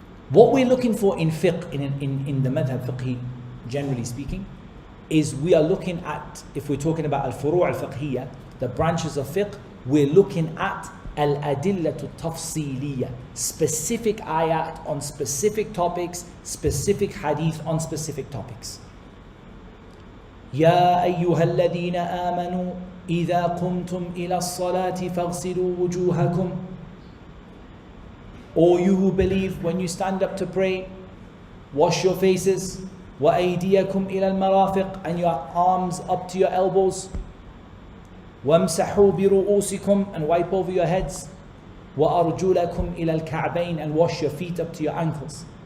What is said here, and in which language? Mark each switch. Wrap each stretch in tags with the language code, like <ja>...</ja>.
<en>What we're looking for in fiqh, in the madhab fiqhi, generally speaking, is we are looking at, if we're talking about al-furu' al-fiqhiyya, the branches of fiqh, we're looking at al-adillatu tafsiliyya, specific ayat on specific topics, specific hadith on specific topics.</en> <ar>يا أيها الذين آمنوا إذا قمتم إلى الصلاة فاغسلوا وجوهكم.</ar> <en>O you who believe, when you stand up to pray, wash your faces.</en> <ar>وَأَيْدِيَكُمْ إِلَى الْمَرَافِقِ,</ar> <en>and your arms up to your elbows.</en> <ar>وَامْسَحُوا بِرُؤُوسِكُمْ,</ar> <en>and wipe over your heads.</en> <ar>وَأَرْجُلَكُمْ إِلَى الْكَعْبَيْنِ,</ar> <en>and wash your feet up to your ankles.</en>